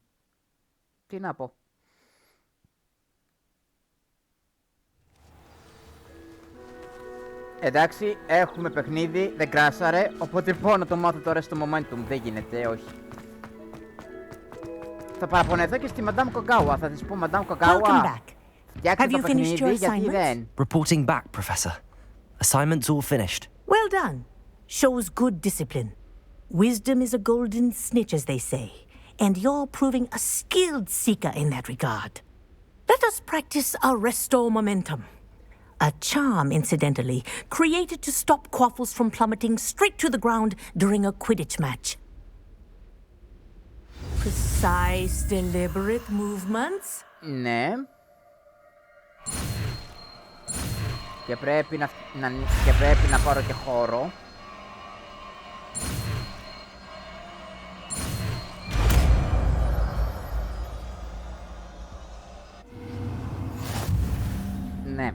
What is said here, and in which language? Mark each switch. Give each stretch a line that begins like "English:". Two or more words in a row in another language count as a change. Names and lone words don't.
Greek: Τι να πω. Εντάξει, έχουμε παιχνίδι, δεν κράσαρε, οπότε πάω να το μάθω τώρα στο momentum. Δεν γίνεται, όχι. Θα παραπονεθώ και στη Madame Kogawa. Θα της πω Madame Kogawa, φτιάξτε το παιχνίδι, γιατί δεν.
English: Reporting back, Professor. Assignment's all finished. Well done. Shows good discipline. Wisdom is a golden snitch, as they say, and you're proving a skilled seeker in that regard. Let us practice our restore momentum. A charm, incidentally, created to stop quaffles from plummeting straight to the ground during a Quidditch match. Precise, deliberate movements.
Greek: Ναι. Και πρέπει να πάρω και χώρο. Ναι.